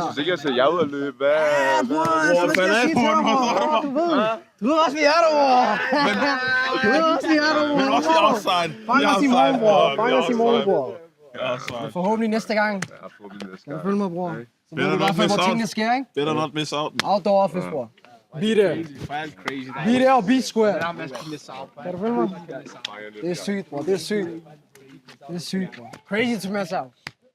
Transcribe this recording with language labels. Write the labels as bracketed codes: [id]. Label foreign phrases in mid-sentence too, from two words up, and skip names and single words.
[da] Jeg synes ikke, jeg ser jeg ud at løbe. Hvad? Bror, hvad skal jeg sige til ham, bror? Du ved også, vi er der, bror. Men også i offside. Fang os i morgen, bror. Forhåbentlig næste gang. Skal du følge mig, bror? Så ved du i hvert fald, hvor tingene sker, ikke? [en] Better not miss out. Outdoor office, bror. Be there. Be there og be square. [da] Kan du følge mig? Det er sygt, bror. Det er sygt, bror. [en] Crazy to miss out.